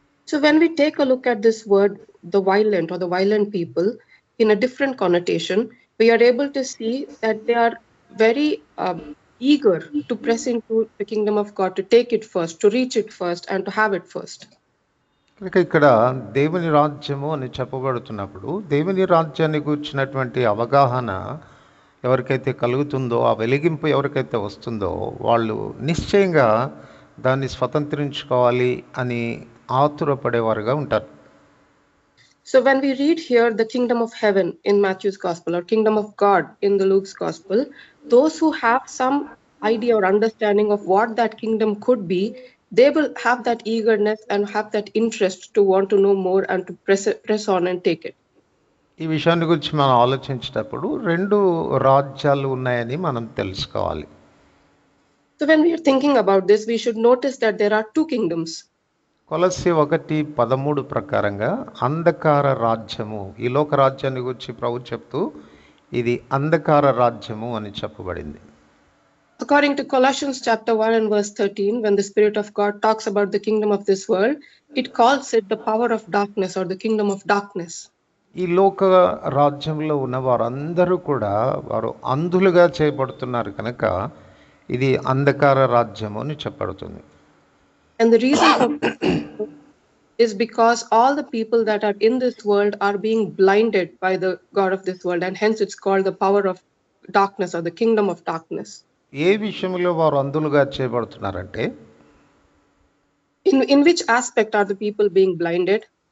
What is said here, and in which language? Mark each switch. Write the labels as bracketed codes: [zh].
[en] So when we take a look at this word, the violent or the violent people, in a different connotation, we are able to see that they are very eager to press into the kingdom of God, to take it first, to reach it first, and to have it first. [te] ఇక్కడ దేవుని రాజ్యము అని చెప్పబడుతున్నప్పుడు దేవుని రాజ్యాన్ని గురించినటువంటి అవగాహన ఎవరికైతే కలుగుతుందో, ఆ వెలిగింపు ఎవరికైతే వస్తుందో వాళ్ళు నిశ్చయంగా దాన్ని స్వతంత్రించుకోవాలి అని ఆతురపడేవారుగా ఉంటారు. [en] So when we read here the kingdom of heaven in Matthew's Gospel or kingdom of God in the Luke's Gospel, those who have some idea or understanding of what that kingdom could be, they will have that eagerness and have that interest to want to know more and to press on and take it. [te] ఈ విషయాన్ని గురించి మనం ఆలోచించేటప్పుడు రెండు రాజ్యాలు ఉన్నాయని మనం తెలుసుకోవాలి. [en] So when we are thinking about this, we should notice that there are two kingdoms. [te] కొలస్సీ 1:13 ప్రకారంగా అంధకార రాజ్యము, ఈ లోక రాజ్యాన్ని గురించి ప్రభు చెప్తూ ఇది అంధకార రాజ్యము అని చెప్పబడింది. [en] According to Colossians chapter 1 and verse 13, when the Spirit of God talks about the kingdom of this world, it calls it the power of darkness or the kingdom of darkness. [te] ఈ లోక రాజ్యంలో ఉన్న వారందరూ కూడా వారు అంధులుగా చేయబడుతున్నారు కనుక ఇది అంధకార రాజ్యము అని చెప్పబడుతుంది. [en] And the reason for is because all the people that are in this world are being blinded by the God of this world, and hence it's called the power of darkness or the kingdom of darkness. [te] ఏ విషయంలో వారు అంధులుగా చేయబడుతున్నారంటే, [en] in which aspect are the people being blinded?